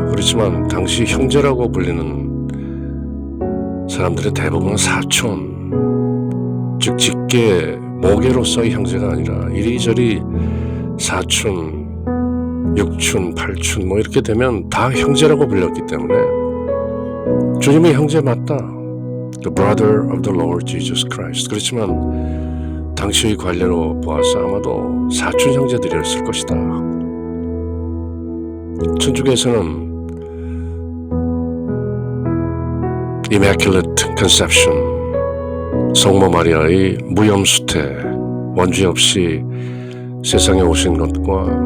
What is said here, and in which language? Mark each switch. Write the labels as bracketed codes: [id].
[ko] 그렇지만 당시 형제라고 불리는 사람들의 대부분은 사촌, 즉 직계, 모계로서의 형제가 아니라 이리저리 사촌, 육촌, 팔촌 이렇게 되면 다 형제라고 불렸기 때문에 주님의 형제 맞다. [en] The brother of the Lord Jesus Christ. [ko] 그렇지만 당시의 관례로 보아서 아마도 사촌 형제들이었을 것이다. 천주교에서는 Immaculate Conception, 성모 마리아의 무염수태, 원죄 없이 세상에 오신 것과